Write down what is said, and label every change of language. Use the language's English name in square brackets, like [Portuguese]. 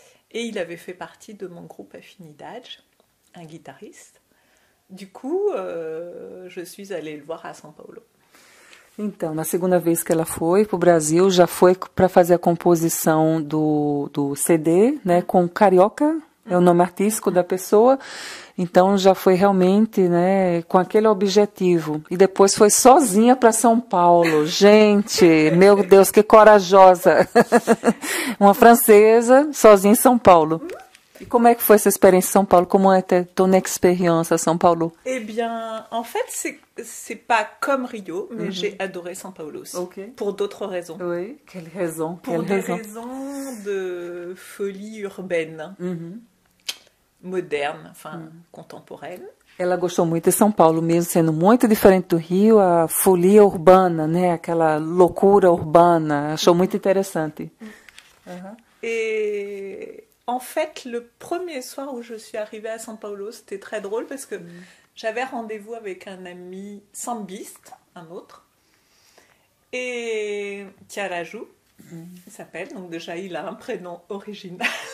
[French] Et il avait fait partie de mon groupe Afinidade, un guitariste. Du coup, je suis allée le voir à São Paulo. [Portuguese] Então, na segunda vez que ela foi para o Brasil, já foi para fazer a composição do CD, né, com Carioca, é o nome artístico da pessoa. Então, já foi realmente, né, com aquele objetivo. E depois foi sozinha para São Paulo. Gente, meu Deus, que corajosa! Uma francesa sozinha em São Paulo. [French] Et comment est-ce que cette expérience à São Paulo? Comment était ton expérience à São Paulo? Eh bien, en fait, c'est pas comme Rio, mais j'ai adoré São Paulo aussi. Pour d'autres raisons. Oui, quelle raison? Pour des raisons de folie urbaine, moderne, enfin, contemporaine. [Portuguese] Ela gostou muito de São Paulo, mesmo sendo muito diferente do Rio, a folia urbana, né? Aquela loucura urbana. Achou muito interessante. [French] Et en fait, le premier soir où je suis arrivée à São Paulo, c'était très drôle parce que j'avais rendez-vous avec un ami sambiste, un autre, et Tiaraju, il s'appelle, donc déjà il a un prénom original.